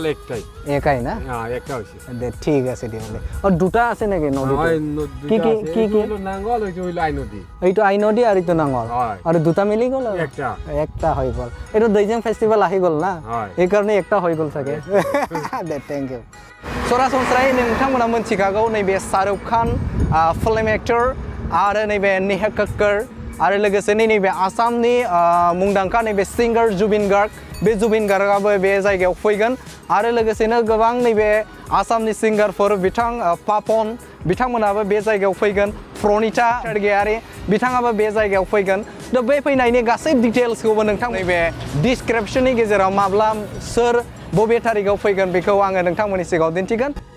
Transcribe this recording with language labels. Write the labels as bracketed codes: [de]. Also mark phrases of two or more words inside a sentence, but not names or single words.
[as] একাই না একটা হৈছে ঠিক আছে দিয়ক আৰু দুটা আছে নেকি নদী কি কি কি কি নাঙ্গল হইলো আই নদী এইটো আই নদী আৰু এইটো নাঙ্গল আৰু দুটা মিলি গ'ল একটা হৈ গ'ল এইটো ডেইজিং ফেষ্টিভেল আহি গ'ল না এইকাৰণে একটা হৈ গ'ল চাগে দে [en] thank you [brx] सरासनस्रायै नोंथांमोना मोनथिखागौ नैबे शाहरुख खान [en] film actor [brx] आरो नैबे नेहा कक्कर आरो लोगोसे नैबे आसामनि मुंदांखा नैबे सिंगार जुबिन गार्ग बे जुबिन गार्गआबो बे जायगायाव फैगोन आरो लोगोसेनो गोबां नैबे आसामनि सिंगारफोर बिथां पापन बिथांमोनाबो बे जायगायाव फैगोन प्रनिता सरगयारि बिथाङाबो बे जायगायाव फैगोन दा बे फैनायनि गासै डिटेल्सखौबो नोंथां नैबे डिसक्रिप्शननि गेजेराव माब्ला सोर बबे तारिखआव फैगोन बेखौ आङो नोंथांमोननि सिगाङाव दिन्थिगोन